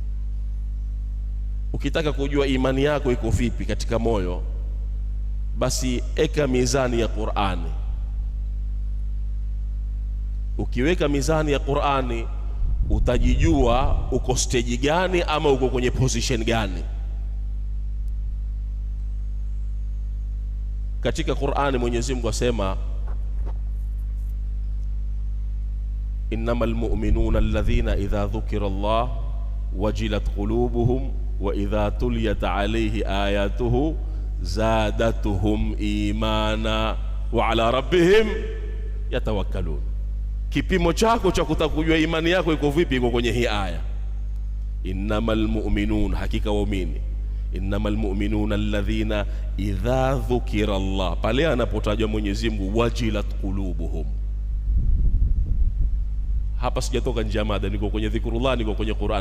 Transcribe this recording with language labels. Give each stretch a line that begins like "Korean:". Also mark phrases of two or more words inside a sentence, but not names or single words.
Swahili: Ukitaka kujua imani yako iko vipi katika moyo, basi eka mizani ya Qur'ani. Ukiweka mizani ya Qur'ani utajijua uko stage gani ama uko kwenye position gani. Katika Qur'ani Mwenyezi Mungu asema,
Arabic: إنما المؤمنون الذين إذا ذكر الله وجلت قلوبهم وإذا تليت عليهم آياته زادتهم إيمانا وعلى ربهم يتوكلون.
Swahili: Kipimo chako cha kutakujua imani yako iko vipi iko kwenye hii aya.
Arabic: إنما المؤمنون,
Swahili: hakika waumini.
Arabic: إنما المؤمنون الذين إذا ذكر الله,
Swahili: pale anapotajwa Mwenyezi Mungu,
Arabic: وجلت قلوبهم.
Swahili: Hapa sijatoka nje ya mada, niko kwenye dhikrullah, niko kwenye Qur'an.